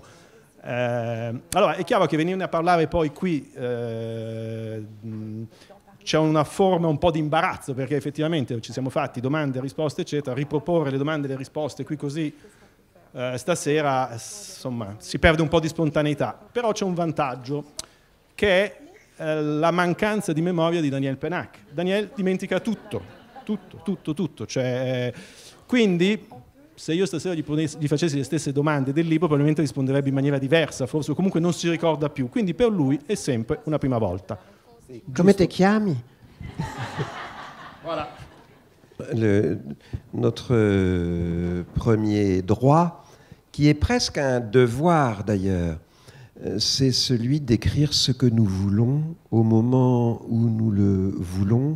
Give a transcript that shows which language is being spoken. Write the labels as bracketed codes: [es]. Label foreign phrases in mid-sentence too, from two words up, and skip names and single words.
[it] Allora, è chiaro che venirne a parlare poi qui c'è una forma un po' di imbarazzo, perché effettivamente ci siamo fatti domande, risposte, eccetera, riproporre le domande e le risposte qui così stasera, insomma, si perde un po' di spontaneità, però c'è un vantaggio che è la mancanza di memoria di Daniel Pennac. Daniel dimentica tutto, cioè, quindi se io stasera gli facessi le stesse domande del libro probabilmente risponderebbe in maniera diversa, forse comunque non si ricorda più, quindi per lui è sempre una prima volta. Come te chiami? [fr] Voilà. Notre premier droit, qui est presque un devoir d'ailleurs, c'est celui d'écrire ce que nous voulons au moment où nous le voulons.